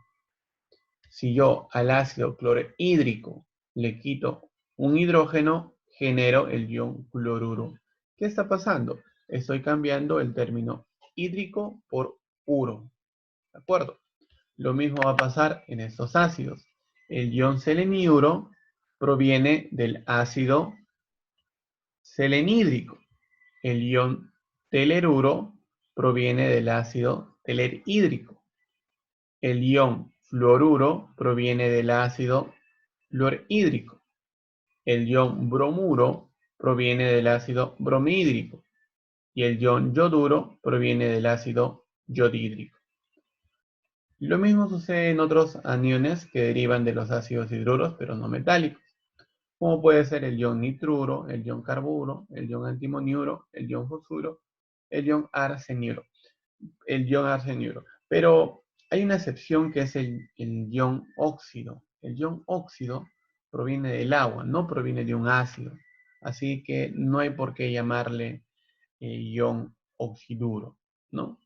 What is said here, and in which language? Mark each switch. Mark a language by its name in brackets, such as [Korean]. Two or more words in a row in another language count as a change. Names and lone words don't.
[Spanish] Si yo al ácido clorhídrico le quito un hidrógeno, genero el ion cloruro. ¿Qué está pasando? Estoy cambiando el término hídrico por uro. ¿De acuerdo? Lo mismo va a pasar en estos ácidos. El ion seleniuro proviene del ácido selenhídrico. El ion teleruro proviene del ácido telerhídrico. El ion fluoruro proviene del ácido fluorhídrico. El ion bromuro proviene del ácido bromhídrico. Y el ion yoduro proviene del ácido yodhídrico. Lo mismo sucede en otros aniones que derivan de los ácidos hidruros, pero no metálicos, como puede ser el ion nitruro, el ion carburo, el ion antimoniuro, el ion fosfuro, el ion arseniuro. Pero hay una excepción que es el ion óxido. El ion óxido proviene del agua, no proviene de un ácido. Así que no hay por qué llamarle ion oxiduro, ¿no?